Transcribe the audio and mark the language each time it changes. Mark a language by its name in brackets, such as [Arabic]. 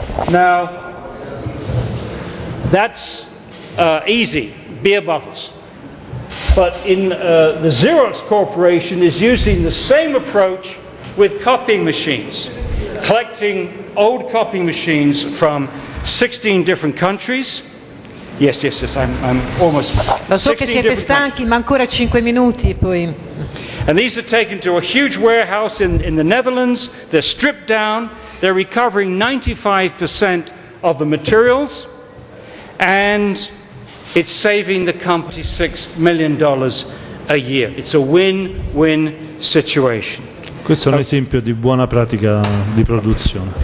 [English] Now, that's easy, beer bottles. But the Xerox Corporation is using the same approach with copying machines, collecting old copying machines from 16 different countries. Yes, I'm almost. [Italian] Lo so che siete stanchi, ma ancora 5 minuti e poi. [English] And these are taken to a huge warehouse in the Netherlands. They're stripped down. They're recovering 95% of the materials, and it's saving the company $6 million a year. It's a win-win situation. [Italian] Questo è un esempio di buona pratica di produzione.